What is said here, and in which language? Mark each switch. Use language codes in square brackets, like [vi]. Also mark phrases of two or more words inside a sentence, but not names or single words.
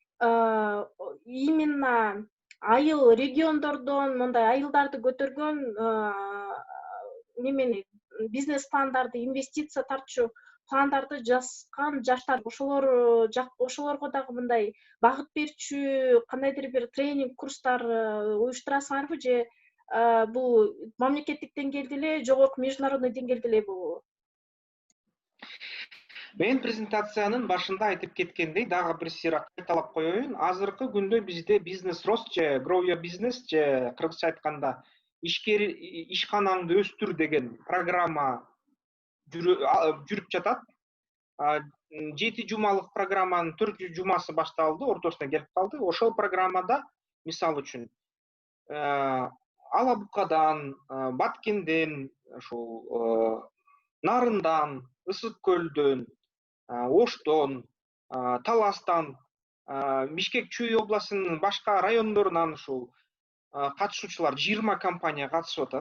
[ky] именно айыл региондордон мындай айылдарды көтөргөн немени бизнес пландарды, инвестиция тартчу пландарды жазган жаштар ошолорго дагы мындай багыт берчү кандайдыр бир тренинг курстар уюштурасыңарбы же бул мамлекеттик деңгээлде эле, жогорку международный деңгээлде эле болобу? Мен презентациянын башында айтып кеткендей, дагы бир сыйра кайталап коеюн. Азыркы күндө бизде бизнес рост же [en] grow your business [ky] же кыргызча айтканда ишканаңды өстүр деген программа жүрүп жатат. 7 жумалык программанын 4 жумасы башталды, ортосуна келип калды. Ошол программада мисалы үчүн Ала Букадан, Баткенден, ошол Нарындан, Ысык көлдөн, Оштон, Таластан, Бишкек Чүй областынын башка райондорунан ушул катышуучулар 20 компания катышып атат.